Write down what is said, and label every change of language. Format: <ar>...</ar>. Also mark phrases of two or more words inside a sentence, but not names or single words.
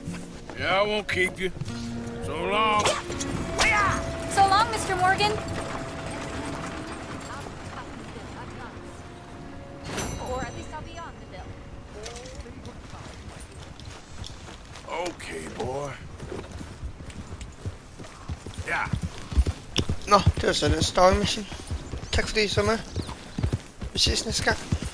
<en>Yeah, I won't keep you. So long. So long, Mr. Morgan. Or at least I'll be on the bill. Okay, boy.</en> <da>Ja. Nå, det var sådan en</da> <en>story mission.</en> <da>Tak fordi I så med. Vi ses næste gang.</da>